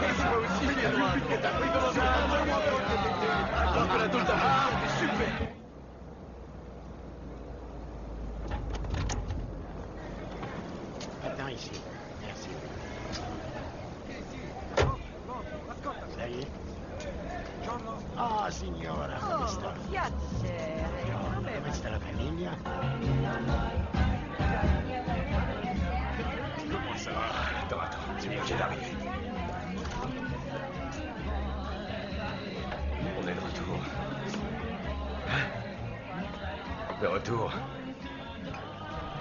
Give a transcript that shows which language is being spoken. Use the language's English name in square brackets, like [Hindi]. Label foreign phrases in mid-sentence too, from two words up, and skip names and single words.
[French] Et moi aussi, c'est toi. Comment ça va? Super. Attends ici. Merci. Ça y est. [Italian] Ah, signora, come sta? Piacere. Come sta la famiglia? [French] Comment ça va? Attends, c'est bien, j'ai d'arriver. On est de retour. Hein? De retour.